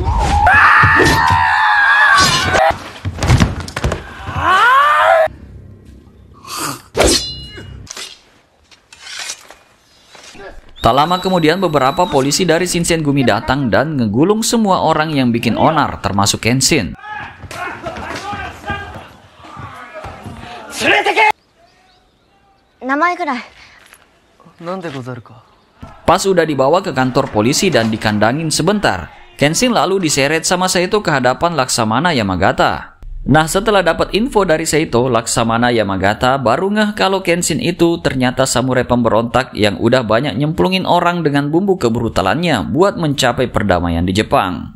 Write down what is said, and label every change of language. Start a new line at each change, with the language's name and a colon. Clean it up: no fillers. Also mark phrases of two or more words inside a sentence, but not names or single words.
Indonesian: Tak lama kemudian beberapa polisi dari Shinsengumi datang dan ngegulung semua orang yang bikin onar termasuk Kenshin.
Japanese: 前くらい。なんでござるか。
Indonesian: Pas udah dibawa ke kantor polisi dan dikandangin sebentar, Kenshin lalu diseret sama Seito ke hadapan Laksamana Yamagata. Nah, setelah dapat info dari Seito, Laksamana Yamagata baru ngeh kalau Kenshin itu ternyata samurai pemberontak yang udah banyak nyemplungin orang dengan bumbu kebrutalannya buat mencapai perdamaian di Jepang.